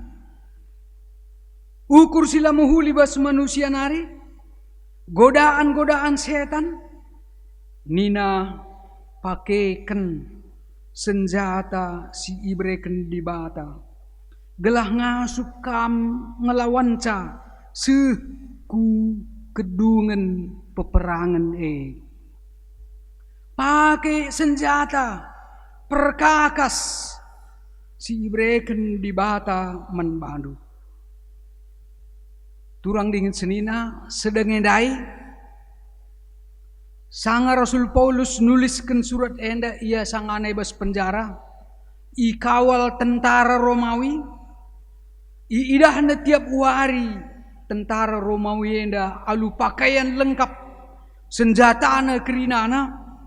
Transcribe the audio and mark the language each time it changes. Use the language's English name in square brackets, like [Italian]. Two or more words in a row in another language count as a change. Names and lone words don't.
[Batak Karo] ukur sila muhuli bas manusia nari godaan-godaan setan nina pakaikan senjata si ibreken di bata gelah ngasuk kam ngelawanca seku kedungan peperangan pakai senjata perkakas si ibreken di bata menbandu turang dingin senina sedengedai sanga Rasul Paulus nuliskan surat enda ia sangane bas penjara i kawal tentara Romawi i idahna tiap hari tentara Romawi enda alu pakaian lengkap senjatana kerinana